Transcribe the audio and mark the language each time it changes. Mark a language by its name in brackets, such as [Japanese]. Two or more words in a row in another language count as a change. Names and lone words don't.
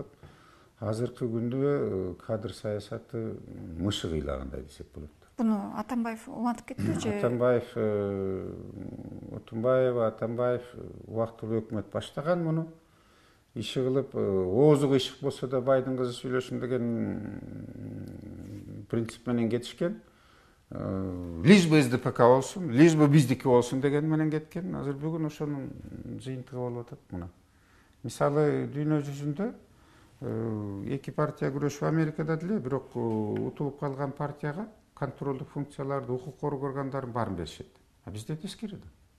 [Kyrgyz] Азыркы күндө кадр саясаты мышык ыйлагандай десек болот. Буну Атамбаев улантып кеттиби же? Атамбаев Турунбаева, Атамбаев убактылуу өкмөт баштаган муну. Иши кылып, оозу кыйшык болсо да байдын кызы сүйлөшүн деген принцип менен кетишкен. [Russian] Лишь бы [Kyrgyz] СДПК болсун, [Russian] лишь бы [Kyrgyz] биздики болсун деген менен кеткен. Азыр бүгүн ошонун жыйынтыгы болуп атат мына. Мисалы, дүйнө жүзүндө эки партия күрөшүп Америкада деле, бирок утулуп калган партияга контролдук функцияларды, укук коргоо органдарын баарын беришет. А бизде тескери да.